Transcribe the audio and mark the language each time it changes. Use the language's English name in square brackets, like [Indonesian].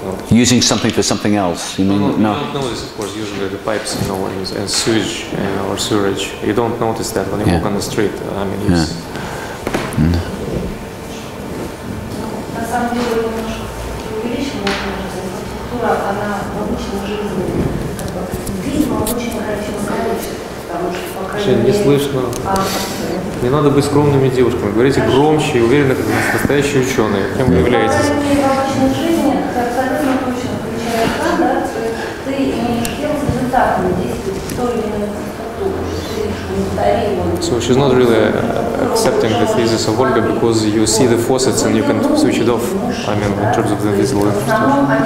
[English] Using something for something else. You mean You don't notice, of course, usually the pipes, you know, and sewage or sewerage. You don't notice that when you walk on the street. I mean, [Russian] На самом деле, увеличенная инфраструктура, она в обычной жизни, видимо, в очень ограниченном количестве, потому что, по крайней мере... Не слышно. Не надо быть скромными девушками. Говорите громче и уверенно, как настоящие ученые. Кем вы являетесь? По крайней мере, в обычной жизни, абсолютно точно, включая экран, да, ты имеешь дело с результатами действий той или иной инфраструктуры. Ты видишь [English] So she's not really accepting the thesis of Olga because you see the faucets and you can switch it off. I mean, in terms of the visible infrastructure.